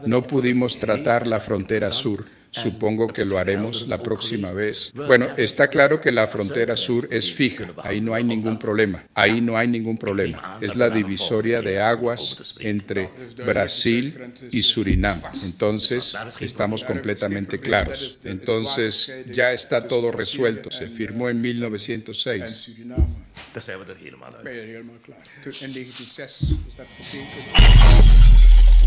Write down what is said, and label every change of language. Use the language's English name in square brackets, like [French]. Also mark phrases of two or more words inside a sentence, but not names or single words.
[Spanish] No pudimos tratar la frontera sur. Supongo que lo haremos la próxima vez. Bueno, está claro que la frontera sur es fija. Ahí no hay ningún problema. Ahí no hay ningún problema. Es la divisoria de aguas entre Brasil y Surinam. Entonces, estamos completamente claros. Entonces, ya está todo resuelto. Se firmó en 1906. [Dutch] en Suriname Daar zijn we er helemaal uit. ben je helemaal klaar. In 1906 is dat getekend.